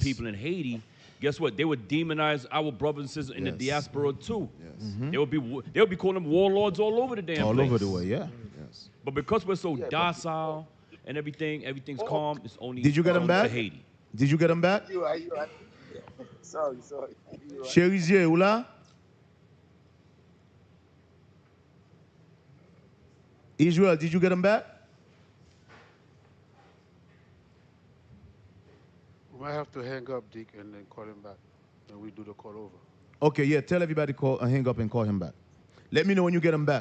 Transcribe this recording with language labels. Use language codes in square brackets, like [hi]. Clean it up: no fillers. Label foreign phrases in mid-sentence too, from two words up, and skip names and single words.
[en] the people in Haiti, guess what? They would demonize our brothers and sisters in the Yes. diaspora too. Yes. They would be calling them warlords all over the damn All place. over the way, yeah. Yes. But because we're so docile and everything's calm, it's only Did you get them only to back? Haiti. Did you get them back? You right. Sorry. You right. [ht] Cherizier, ou là? [en] Israel, did you get them back? We might have to hang up, Dick, and then call him back. And we do the call over. Okay, yeah. Tell everybody hang up and call him back. Let me know when you get them back.